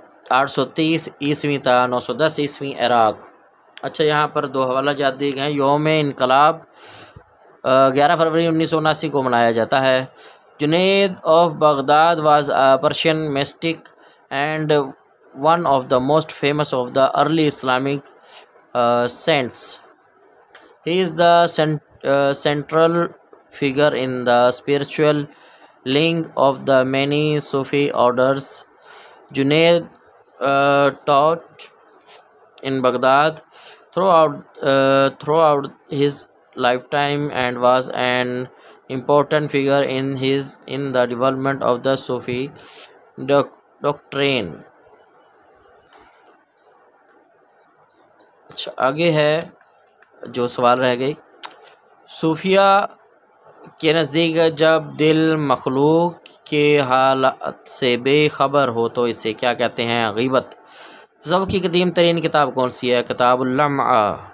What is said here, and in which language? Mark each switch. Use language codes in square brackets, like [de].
[ur] 830 عیسوی تا 910 عیسوی عراق۔ اچھا، یہاں پر 2 حوالہ جات دیے گئے ہیں۔ یوم انقلاب 11 فروری 1979 کو منایا جاتا ہے۔ [en] Junaid of Baghdad was a Persian mystic and one of the most famous of the early Islamic saints. He is the central figure in the spiritual link of the many Sufi orders. Junaid taught in Baghdad throughout his lifetime and was an important figure in the development of the Sufi doctrine. [ur] اچھا، آگے ہے جو سوال رہ گئی۔ صوفیہ کے نزدیک جب دل مخلوق کے حالات سے بے خبر ہو تو اسے کیا کہتے ہیں؟ غیبت۔ تصوف کی قدیم ترین کتاب کون سی ہے؟ کتاب اللمع۔